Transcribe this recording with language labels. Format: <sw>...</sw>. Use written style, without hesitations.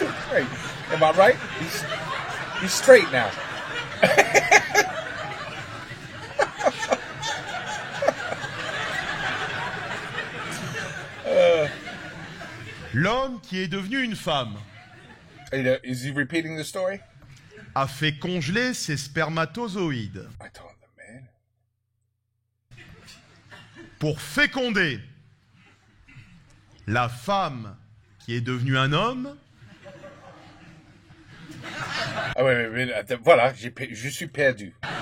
<en>Right. Am I right? He's straight now.</en> <fr>L'homme qui est devenu une femme</fr> <en>Is he repeating the story?</en> <fr>a fait congeler ses spermatozoïdes</fr> <en>I told him, man.</en> <fr>pour féconder la femme qui est devenue un homme Ah oui, voilà, je suis perdu.</fr>